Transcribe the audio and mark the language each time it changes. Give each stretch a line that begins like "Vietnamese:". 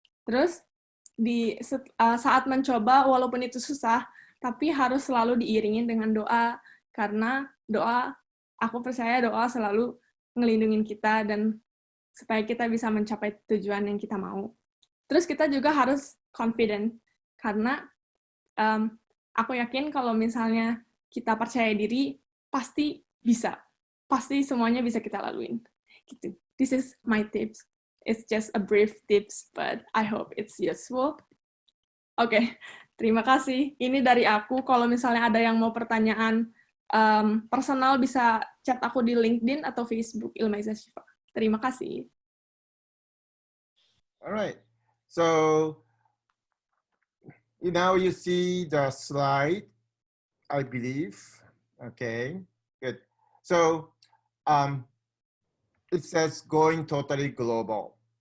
Indonesian: Terus saat mencoba, walaupun itu susah, tapi harus selalu diiringin dengan doa, karena aku percaya doa selalu ngelindungin kita dan supaya kita bisa mencapai tujuan yang kita mau. Terus kita juga harus confident, karena aku yakin kalau misalnya kita percaya diri, pasti bisa. Pasti semuanya bisa kita laluin. Gitu.
English: This is my tips. It's just a brief tips, but I hope it's useful.
Indonesian: Oke, terima kasih. Ini dari aku. Kalau misalnya ada yang mau pertanyaan personal, bisa chat aku di LinkedIn atau Facebook Ilmaiza Shiva. Terima kasih.
English: Alright, so now you see the slide, I believe. Okay, good. So it says going totally global.